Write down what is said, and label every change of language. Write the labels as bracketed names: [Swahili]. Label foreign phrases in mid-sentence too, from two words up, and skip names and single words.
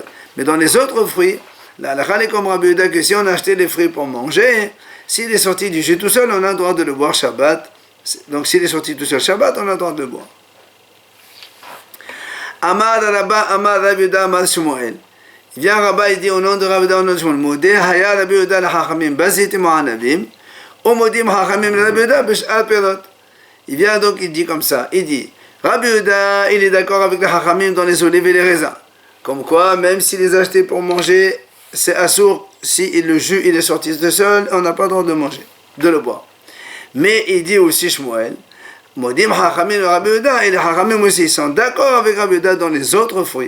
[French] Mais dans les autres fruits, la halakha est comme Rabbi Yehuda que si on a acheté les fruits pour manger, s'il est sorti du jus tout seul, on a le droit de le boire Shabbat. Donc, s'il est sorti tout seul Shabbat, on a le droit de le boire. [Hebrew] אמר רבה, אמר רבי יהודה, אמר שמואל. [French] Il vient Rabba, il dit au nom de Rabbi Yehuda, au nom de Shmuel, [Hebrew] מודה היה רבי יהודה לחכמים, בזיתים והענבים, ומודים חכמים לרבי יהודה, בשאר פירות. [French] Il vient donc, il dit comme ça, il dit, Rabbi Yehuda, il est d'accord avec les hachamim dans les olives et les raisins. Comme quoi, même s'il les a achetés pour manger, c'est assour, si le jus il est sorti de seul, on n'a pas le droit de manger, de le boire. Mais il dit aussi Shmuel, [Hebrew] מודים חכמים רבי יהודה, [French] et les hachamim aussi, ils sont d'accord avec Rabbi Yehuda dans les autres fruits.